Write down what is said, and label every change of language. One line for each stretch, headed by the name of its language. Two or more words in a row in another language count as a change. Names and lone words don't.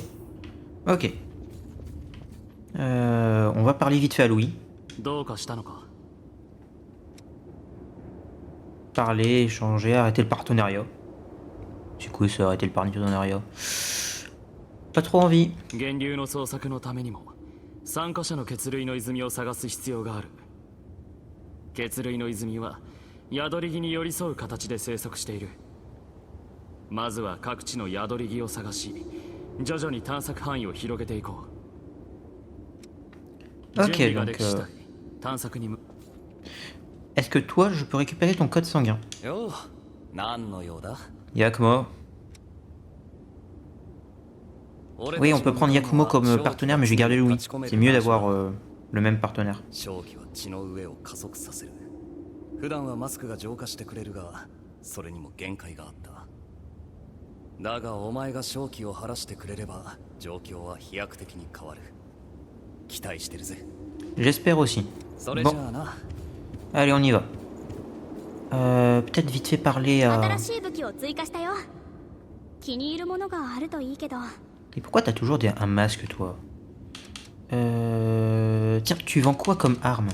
French: Ok. On va parler vite fait à Louis. Parler, échanger, arrêter le partenariat. C'est quoi ça, arrêter le partenariat? Pas trop envie.
Japanese: 参加者の血類の泉を探す必要がある。血類の泉は宿り木に寄り添う形で生息している。まずは各地の宿り木を探し、徐々に探索範囲を広げていこう。準備ができ次第、探索に。
French: Est-ce que toi, je peux récupérer ton code sanguin?
Japanese: よう、何の用だ? Yakumo.
French: Oui, on peut prendre Yakumo comme partenaire, mais je vais garder Louis. C'est mieux d'avoir le même partenaire.
Japanese: 普段はマスクが浄化してくれるが、それにも限界があった。だがお前が正気を晴らしてくれれば、状況は飛躍的に変わる。期待してるぜ。
French: J'espère aussi. Bon. Allez, on y va. Peut-être vite fait parler à... Et pourquoi t'as toujours un masque, toi? Tiens, tu vends quoi comme arme?